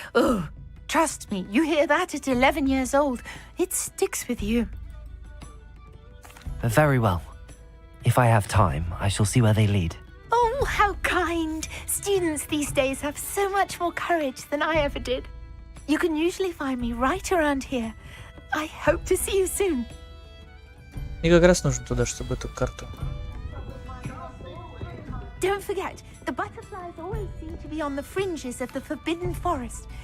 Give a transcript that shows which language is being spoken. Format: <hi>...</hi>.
<en>Oh, trust me, you hear that at 11 years old, it sticks with you. Very well. If I have time, I shall see where they lead. Oh, how kind. Students these days have so much more courage than I ever did. You can usually find me right around here. I hope to see you soon.</en> <ru>И как раз нужно туда, чтобы эту карту.</ru> <en>Don't forget, the butterflies always seem to be on the fringes of the Forbidden Forest.</en>